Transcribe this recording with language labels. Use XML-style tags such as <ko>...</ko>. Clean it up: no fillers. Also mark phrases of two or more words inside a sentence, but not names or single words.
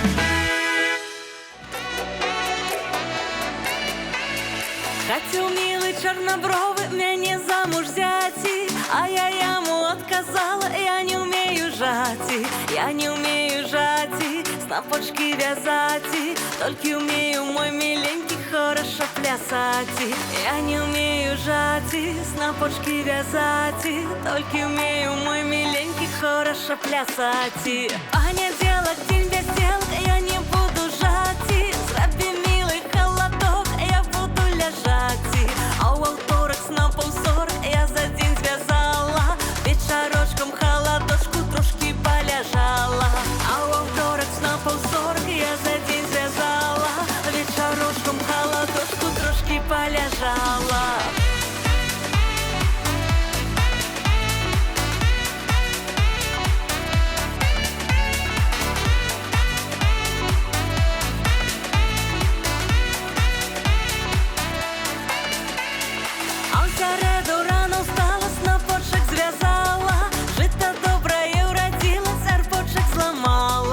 <be>Хацеў мілы чорнабровы мяне замуж взяці, а я яму адказала, я не умею жаці, я не умею жаці, снапочки вязаці, толькі умею, мой миленький, хорошо плясаці. Я не умею жаці, снапочки вязаці, толькі умею, мой миленький, хорошо плясаці.</be> <uk>Понеділок, день веселок, я не буду жаці, зрабі милый холодок, я буду ляжаці.</uk> <be>А у аўторак снапаў 40 я за дзень звязала, вечарочком холодочку трошки поляжала. А у аўторак снапаў 40 я за дзень звязала, вечарочком холодочку трошки поляжала.</be> <uk>А в середу рано встала, снопочек звязала, жито доброе уродила, серпочек сломала.</uk>